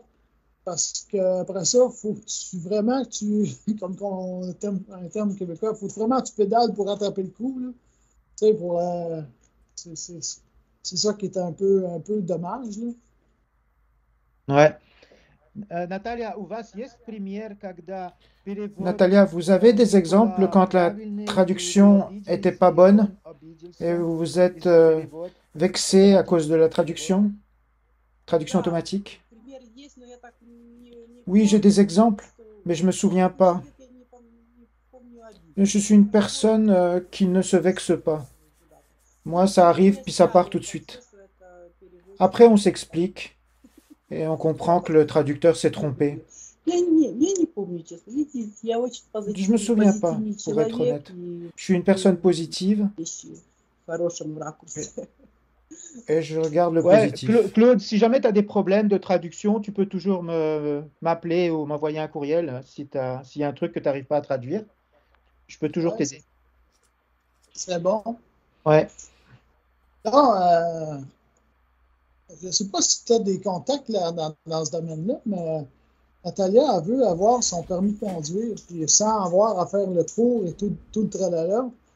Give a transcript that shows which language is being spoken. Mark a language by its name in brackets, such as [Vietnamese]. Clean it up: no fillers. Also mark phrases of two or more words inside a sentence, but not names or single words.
[French] Parce qu'après ça, il faut vraiment que tu, comme un terme québécois, il faut vraiment que tu pédales pour rattraper le coup. Là. Tu sais, c'est ça qui est un peu dommage. Là. Ouais. Natalia, [Russian] у вас есть пример, когда перевод [French] Natalia, vous avez des exemples [Russian] была [French] quand la [Russian] правильной, и вы [French] traduction [Russian] обиделись, [French] était pas [Russian] и [French] bonne [Russian] он обиделся [French] et vous [Russian] из-за [French] êtes [Russian] перевод? [French] vexé à cause de la traduction [Russian] Да, [French] automatique? [Russian] пример есть, но я так не [French] Oui, j'ai des [Russian] помню, [French] exemples, [Russian] что [French] mais je me souviens [Russian] ну, [French] pas. [Russian] я не помню обид. [French] Je suis une personne qui ne se vexe pas. Moi, ça arrive, puis ça part tout de suite. Après, on s'explique et on comprend que le traducteur s'est trompé. [Russian] Я не помню, честно. Видите, я очень [French] Je me souviens pas, [Russian] позитивный [French] pour être [Russian] человек [French] honnête. [Russian] и [French] Je suis une personne positive [Russian] вещи в хорошем ракурсе. [French] et je regarde le Ouais, positif. Claude, si jamais tu as des problèmes de traduction, tu peux toujours m'appeler ou m'envoyer un courriel s'il y a un truc que tu n'arrives pas à traduire. Je peux toujours Ouais, t'aider. c'est bon. Ouais. Là, je ne sais pas si tu as des contacts là, dans ce domaine-là, mais Natalia elle veut avoir son permis de conduire, puis sans avoir à faire le cours et tout le tralala.